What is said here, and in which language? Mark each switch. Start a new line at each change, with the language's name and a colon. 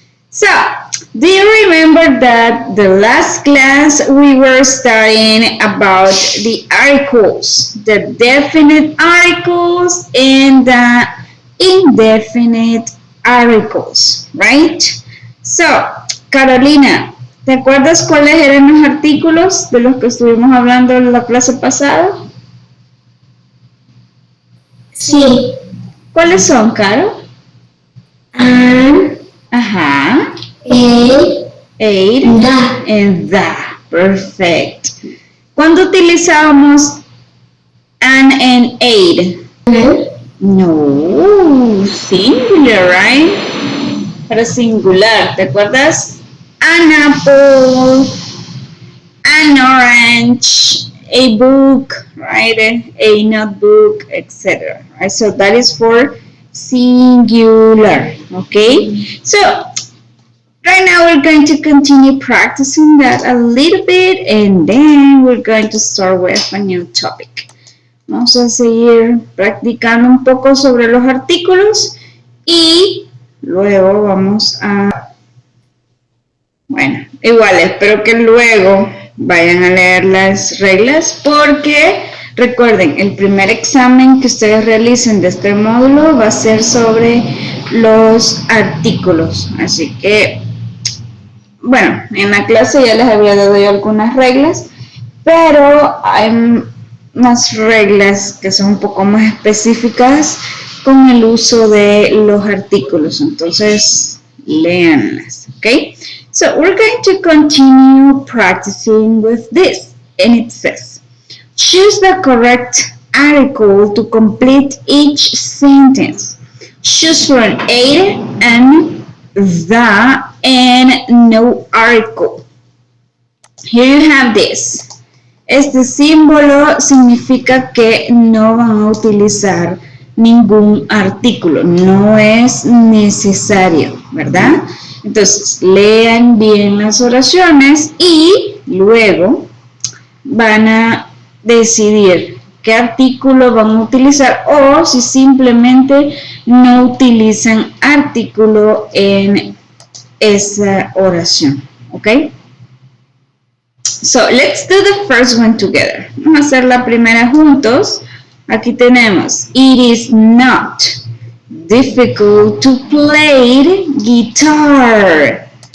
English: So, do you remember that the last class we were studying about the articles, the definite articles and the indefinite articles, right?
Spanish: So, Carolina, ¿te acuerdas cuáles eran los artículos de los que estuvimos hablando en la clase pasada? Sí. ¿Cuáles son, Caro?
English: An, Ajá. el, Aid da. and the. Perfect.
Spanish: ¿Cuándo utilizábamos
English: an and aid? An, No, singular, right?
Spanish: Para singular, ¿te acuerdas?
English: An apple, an orange, a book, right? A notebook, etc. Right? So that is for singular, okay? So right now we're going to continue practicing that a little bit and then we're going to start with a new topic.
Spanish: Vamos a seguir practicando un poco sobre los artículos y luego vamos a... Bueno, igual espero que luego vayan a leer las reglas porque recuerden, el primer examen que ustedes realicen de este módulo va a ser sobre los artículos. Así que bueno, en la clase ya les había dado yo algunas reglas, pero hay unas reglas que son un poco más específicas con el uso de los artículos. Entonces, léanlas, ¿ok?
English: So, we're going to continue practicing with this. And it says, choose the correct article to complete each sentence. Choose from A and the and no article. Here you have this.
Spanish: Este símbolo significa que no van a utilizar ningún artículo, no es necesario, ¿verdad? Entonces, lean bien las oraciones y luego van a decidir qué artículo van a utilizar o si simplemente no utilizan artículo en esa oración, ¿ok?
English: So, let's do the first one together.
Spanish: Vamos a hacer la primera juntos. Aquí tenemos,
English: it is not difficult to play guitar.